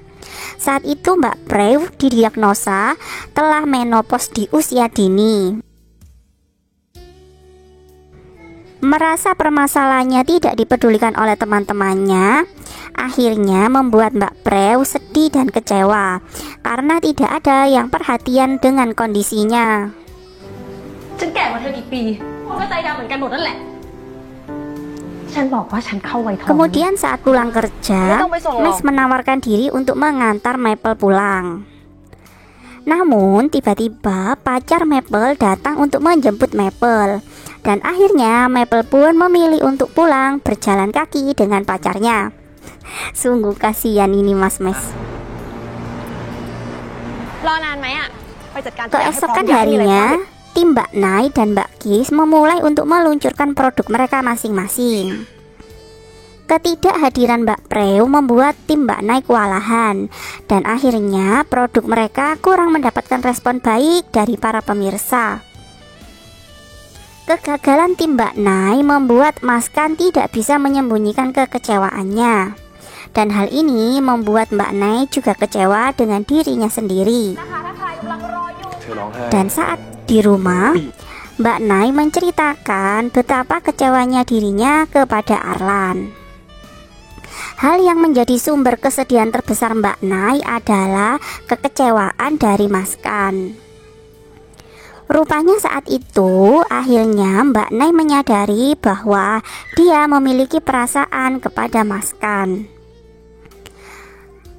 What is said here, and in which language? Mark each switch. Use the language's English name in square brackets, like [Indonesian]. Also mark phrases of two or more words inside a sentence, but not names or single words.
[Indonesian] Saat itu Mbak Pre didiagnosa telah menopause di usia dini. Merasa permasalahannya tidak dipedulikan oleh teman-temannya, akhirnya membuat Mbak Pre sedih dan kecewa karena tidak ada yang perhatian dengan kondisinya. [Thai] ฉันแก่กว่าเธอกี่ปีพวกก็ใจดำเหมือนกันหมดนั่นแหละ ฉันบอกว่าฉันเข้าวัยทอง [Indonesian] Kemudian saat pulang kerja, Mas menawarkan diri untuk mengantar Maple pulang. Namun tiba-tiba pacar Maple datang untuk menjemput Maple. Dan akhirnya Maple pun memilih untuk pulang berjalan kaki dengan pacarnya. Sungguh kasihan ini Mas Mes. [Thai] รอนานไหมอ่ะไปจัดการทุกอย่างให้พร้อม [Indonesian] Keesokan [Thai] อย่าให้มีอะไรพลา [Indonesian] harinya, [Thai] ด [Indonesian] tim Mbak Nay dan Mbak Kis memulai untuk meluncurkan produk mereka masing-masing. Ketidakhadiran Mbak Preu membuat tim Mbak Nay kewalahan, dan akhirnya produk mereka kurang mendapatkan respon baik dari para pemirsa. Kegagalan tim Mbak Nay membuat Mas Kan tidak bisa menyembunyikan kekecewaannya, dan hal ini membuat Mbak Nay juga kecewa dengan dirinya sendiri. [Thai] เธอร้องไห้ [Indonesian] Dan saat di rumah, Mbak Nay menceritakan betapa kecewanya dirinya kepada Arlan. Hal yang menjadi sumber kesedihan terbesar Mbak Nay adalah kekecewaan dari Mas Kan. Rupanya saat itu, akhirnya Mbak Nay menyadari bahwa dia memiliki perasaan kepada Mas Kan.